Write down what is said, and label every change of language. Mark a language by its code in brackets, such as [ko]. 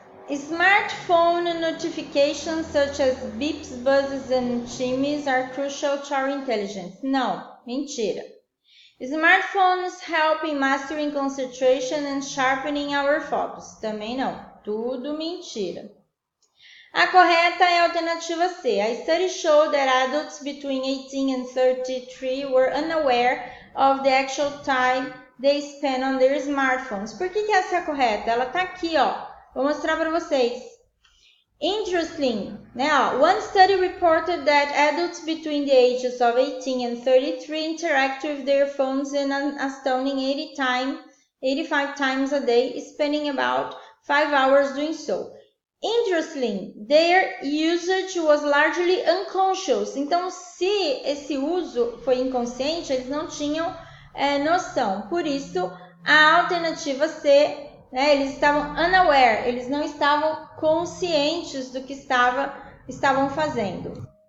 [en] Smartphone notifications such as beeps, buzzes and chimes are crucial to our intelligence. [pt] Não, mentira. [en] Smartphones help in mastering concentration and sharpening our focus. [pt] Também não, tudo mentira. A correta é a alternativa C. [en] A study showed that adults between 18 and 33 were unaware of the actual time they spend on their smartphones. [pt] Por que essa é a correta? Ela tá aqui, ó. Vou mostrar para vocês. [en] Interesting, né? One study reported that adults between the ages of 18 and 33 interact with their phones an astounding 85 times a day, spending about 5 hours doing so. Interesting, their usage was largely unconscious. [pt] Então, se esse uso foi inconsciente, eles não tinham noção. Por isso, A alternativa C, né, eles estavam unaware, eles não estavam conscientes do que estavam fazendo.